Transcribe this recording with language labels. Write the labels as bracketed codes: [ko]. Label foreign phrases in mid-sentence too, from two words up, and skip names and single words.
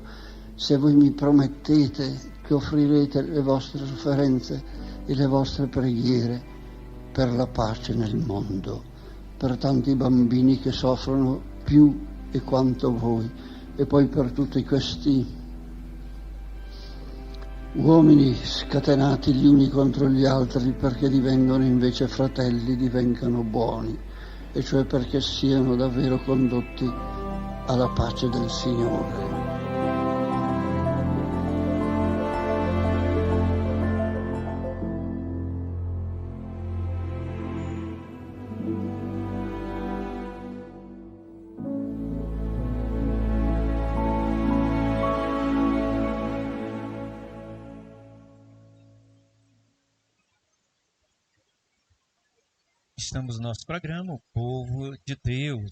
[it] se voi mi promettete che offrirete le vostre sofferenze e le vostre preghiere per la pace nel mondo, per tanti bambini che soffrono più e quanto voi, e poi per tutti questi uomini scatenati gli uni contro gli altri perché divengano invece fratelli, divengano buoni, e cioè perché siano davvero condotti alla pace del Signore. [pt] Estamos no nosso programa, O Povo de Deus.